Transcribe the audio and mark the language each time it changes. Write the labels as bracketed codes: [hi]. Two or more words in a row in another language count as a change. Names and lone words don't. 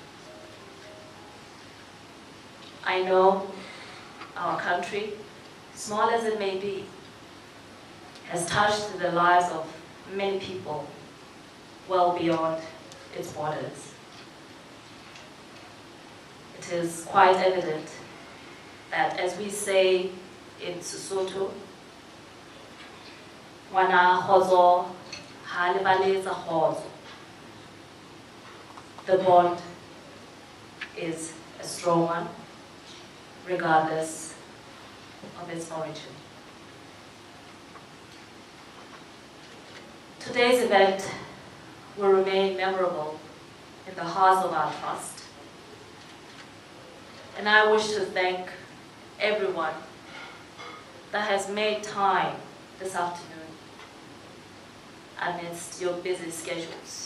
[en] I know our country, small as it may be, has touched the lives of many people well beyond its borders. It is quite evident that, as we say in Sesotho, [st] "Ngwana kgotso ha lebaletse kgotso." [en] The bond is a strong one, regardless of its origin. Today's event will remain memorable in the hearts of our trust, and I wish to thank everyone that has made time this afternoon amidst your busy schedules.